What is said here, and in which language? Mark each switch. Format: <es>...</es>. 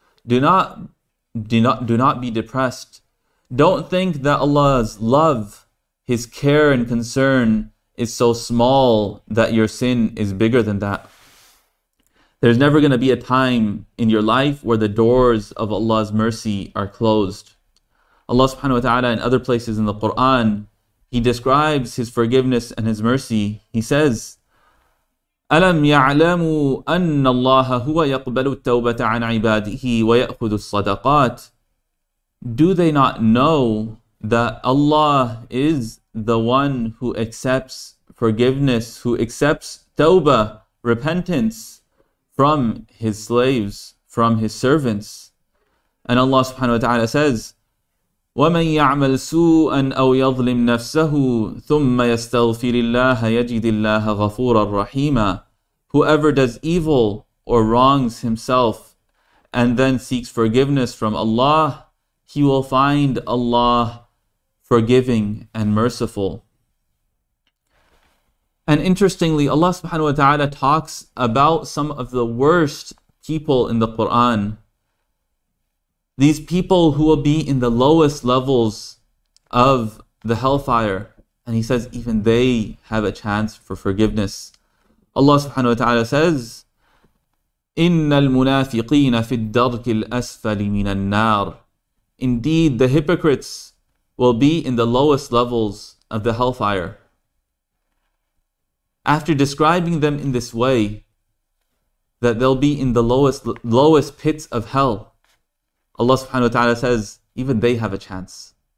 <en>Do not be depressed. Don't think that Allah's love, His care and concern is so small that your sin is bigger than that. There's never going to be a time in your life where the doors of Allah's mercy are closed. Allah subhanahu wa ta'ala in other places in the Qur'an, He describes His forgiveness and His mercy. He says,</en> <ar>أَلَمْ يَعْلَمُوا أَنَّ اللَّهَ هُوَ يَقْبَلُ التَّوْبَةَ عَنْ عِبَادِهِ وَيَأْخُذُ الصَّدَقَاتِ.</ar> <en>Do they not know that Allah is the one who accepts forgiveness, who accepts tawbah, repentance from His slaves, from His servants? And Allah subhanahu wa ta'ala says,</en> <ar>وَمَنْ يَعْمَلْ سُوءًا أَوْ يَظْلِمْ نَفْسَهُ ثُمَّ يَسْتَغْفِرِ اللَّهَ يَجِدِ اللَّهَ غَفُورًا رَحِيمًا.</ar> <en>Whoever does evil or wrongs himself and then seeks forgiveness from Allah, he will find Allah forgiving and merciful. And interestingly, Allah subhanahu wa ta'ala talks about some of the worst people in the Qur'an. These people who will be in the lowest levels of the hellfire. And He says even they have a chance for forgiveness. Allah subhanahu wa ta'ala says,</en> <ar>إِنَّ الْمُنَافِقِينَ فِي الدَّرْكِ الْأَسْفَلِ مِنَ النَّارِ.</ar> <en>Indeed, the hypocrites will be in the lowest levels of the hellfire. After describing them in this way, that they'll be in the lowest pits of hell, Allah subhanahu wa ta'ala says, even they have a chance.</en>